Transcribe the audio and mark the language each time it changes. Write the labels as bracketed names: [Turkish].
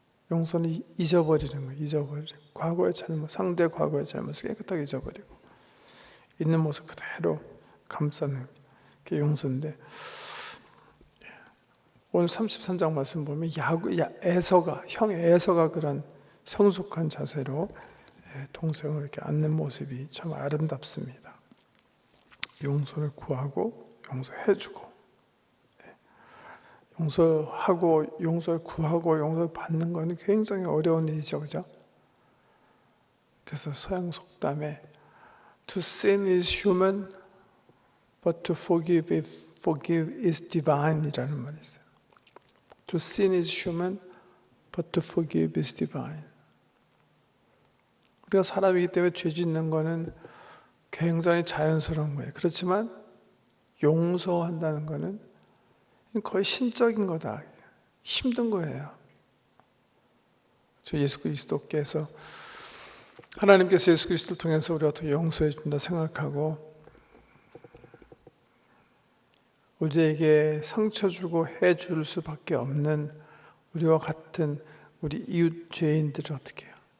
[Korean] 용서는 잊어버리는 거예요. 잊어버리고 과거의 잘못, 상대 과거의 잘못을 깨끗하게 잊어버리고 있는 모습 그대로 감싸는 게 용서인데, 오늘 33장 말씀 보면 형 에서가 그런 성숙한 자세로 동생을 이렇게 안는 모습이 참 아름답습니다. 용서를 구하고 용서해주고, 용서하고 용서를 구하고 용서를 받는 것은 굉장히 어려운 일이죠, 그죠? [English] 그래서 서양 속담에 To sin is human, but to forgive is divine 이라는 말이 있어요. To sin is human, but to forgive is divine. [Korean] 우리가 사람이기 때문에 죄 짓는 거는 굉장히 자연스러운 거예요. 그렇지만 용서한다는 거는 거의 신적인 거다. 힘든 거예요. 저 예수 그리스도께서, 하나님께서 예수 그리스도를 통해서 우리가 어떻게 용서해 준다 생각하고 우리에게 상처 주고 해줄 수밖에 없는 우리와 같은 우리 이웃 죄인들을 어떻게 해요?